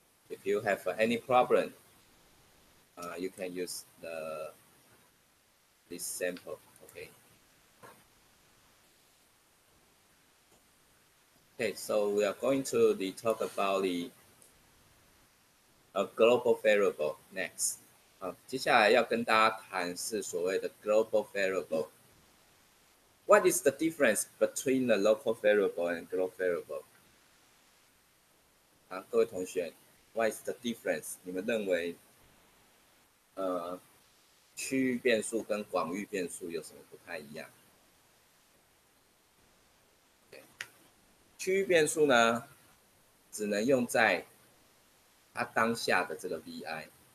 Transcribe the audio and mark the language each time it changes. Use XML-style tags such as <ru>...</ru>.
<en>If you have any problem, you can use this sample. Okay. Okay, so we are going to talk about the global variable next.</en> <zh>接下来要跟大家谈是所谓的 global variable.</zh> <en>What is the difference between the local variable and global variable?</en> <zh>各位同学</zh> <en>，What is the difference？</en> <zh>你们认为区域变数跟广域变数有什么不太一样？区域变数呢，只能用在它当下的这个 vi。</zh>